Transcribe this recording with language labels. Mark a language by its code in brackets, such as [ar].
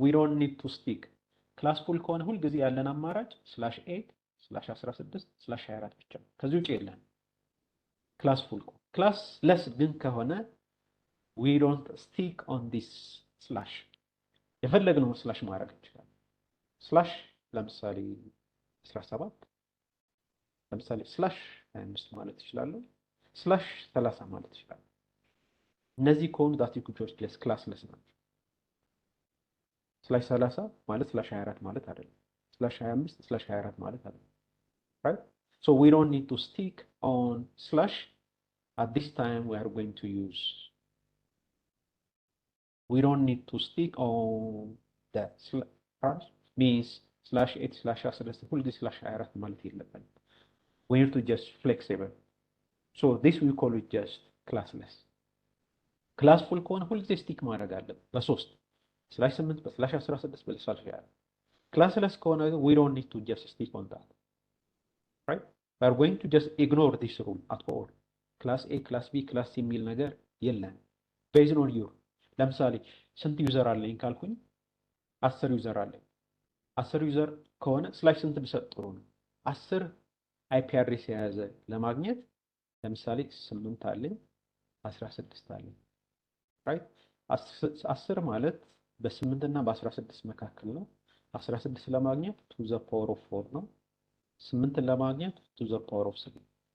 [en] we don't need to stick class pool [am] ከሆነ ሁል ጊዜ ያለን አማራጭ ስላሽ 8 ስላሽ 16 ስላሽ 24 ብቻ ነው። ከዚህ ውጪ የለን ክላስ ፉል። ክላስ ለስ ግን ከሆነ [en] we don't stick on this slash [am] የፈለግነው ስላሽ ማድረግ እንችላለን። ስላሽ ለምሳሌ 17 ለምሳሌ ስላሽ 25 ማለት ይችላል። ስላሽ 30 ማለት ይችላል። እነዚህ ከሆኑ [en] ዳት ዩ ኩድ ጀስት [am] ክላስለስ ናቸው። ስላሽ 30 ማለት ስላሽ 24 ማለት አይደለም። ስላሽ 25 ስላሽ 24 ማለት አይደለም። [en] right so we don't need to stick on slash. At this time we are going to use we don't need to stick on that slash means slash 8 slash 16 ሁልጊዜ slash 24 [am] ማለት የለብንም። [en] we need to just flexible. So this we call it just classless. [am] ክላስፉል ከሆነ ሁልጊዜ ስቲክ ማድረግ አለብን በ3 ስላሽ 8 በስላሽ 16 በስላሽ 24። ክላስለስ ከሆነ [en] we don't need to just stick on that. right we are going to just ignore this rule at all. [am] ክላስ ኤ ክላስ ቢ ክላስ ሲ የሚል ነገር የለም። [en] based on your [am] ለምሳሌ ስንት ዩዘር አለኝ ካልኩኝ 10 ዩዘር አለኝ። 10 ዩዘር ከሆነ ስላሽ ስንት ብሰጥ ጥሩ ነው? 10 አይፒ አድሬስ የያዘ ለማግኘት ለምሳሌ 8 አለኝ 16 አለኝ ራይት 10 ማለት በ8 እና በ16 መካከል ነው። 16 ለማግኘት [en] ቱ ዘ ፓወር ኦፍ [am] 4 ነው። 8 ለማግኘት ቱ ዘ ፓወር ኦፍ 3።